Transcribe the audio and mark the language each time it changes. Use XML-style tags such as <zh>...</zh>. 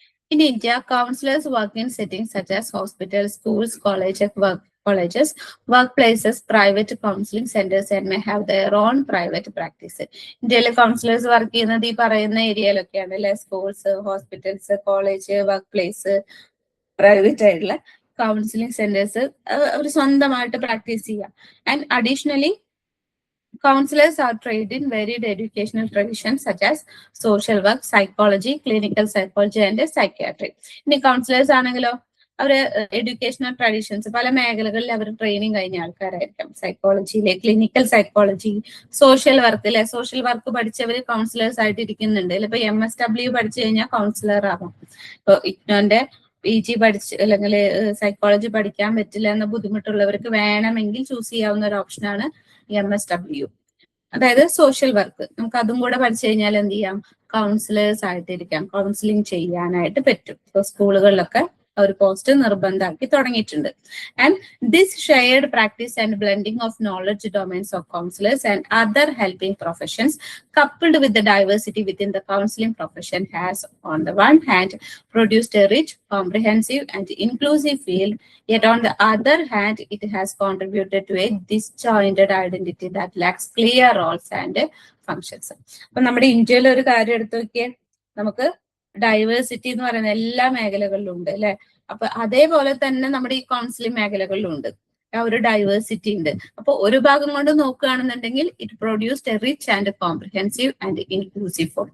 <en>In India, counselors work in settings such as hospitals, schools, colleges, workplaces, private counseling centers, and may have their own private practice.</en> <ml>ഇന്ത്യയിലെ councillors work ചെയ്യുന്നത് ഈ പറയുന്ന ഏരിയയിലൊക്കെയാണ് അല്ലെ. Schools, hospitals, college, work place, private ആയിട്ടുള്ള counselling centres അവർ സ്വന്തമായിട്ട് practice ചെയ്യുക.</ml> <en>And additionally counselors are trained in varied educational traditions such as social work, psychology, clinical psychology, and psychiatry.</en> <ml>ഇനി councillors ആണെങ്കിലോ അവര് എഡ്യൂക്കേഷണൽ ട്രഡീഷൻസ് പല മേഖലകളിൽ അവർ ട്രെയിനിങ് കഴിഞ്ഞ ആൾക്കാരായിരിക്കും. സൈക്കോളജിയിലെ clinical psychology, social work പഠിച്ചവര് councillors ആയിട്ട് ഇരിക്കുന്നുണ്ട്. ഇപ്പൊ MSW പഠിച്ചു കഴിഞ്ഞാൽ കൗൺസിലർ ആവാം. ഇപ്പൊ ഇഗ്നോന്റെ PG പഠിച്ച് അല്ലെങ്കിൽ സൈക്കോളജി പഠിക്കാൻ പറ്റില്ല എന്ന ബുദ്ധിമുട്ടുള്ളവർക്ക് വേണമെങ്കിൽ ചൂസ് ചെയ്യാവുന്ന ഒരു ഓപ്ഷനാണ് MSW, അതായത് സോഷ്യൽ വർക്ക്. നമുക്ക് അതും കൂടെ പഠിച്ചു കഴിഞ്ഞാൽ എന്ത് ചെയ്യാം, കൗൺസിലേഴ്സ് ആയിട്ടിരിക്കാം, കൗൺസിലിംഗ് ചെയ്യാനായിട്ട് പറ്റും. ഇപ്പൊ സ്കൂളുകളിലൊക്കെ ഒരു പോസ്റ്റ് നിർബന്ധമാക്കി തുടങ്ങിയിട്ടുണ്ട്.</ml> <en>And this shared practice and blending of knowledge domains of counsellors and other helping professions coupled with the diversity within the counseling profession has on the one hand produced a rich, comprehensive and inclusive field, yet on the other hand it has contributed to a disjointed identity that lacks clear roles and functions.</en> <ml>അപ്പൊ നമ്മുടെ ഇന്ത്യയിലെ ഒരു കാര്യം എടുത്തു നോക്കിയേ, നമുക്ക് diversity എന്ന് പറയുന്ന എല്ലാ മേഖലകളിലും ഉണ്ട് അല്ലെ. അപ്പൊ അതേപോലെ തന്നെ നമ്മുടെ ഈ കൗൺസിലിംഗ് മേഖലകളിലും ഉണ്ട് ആ ഒരു ഡൈവേഴ്സിറ്റി ഉണ്ട്. അപ്പൊ ഒരു ഭാഗം കൊണ്ട് നോക്കുകയാണെന്നുണ്ടെങ്കിൽ</ml> <en>It produced a rich and comprehensive and inclusive form.</en>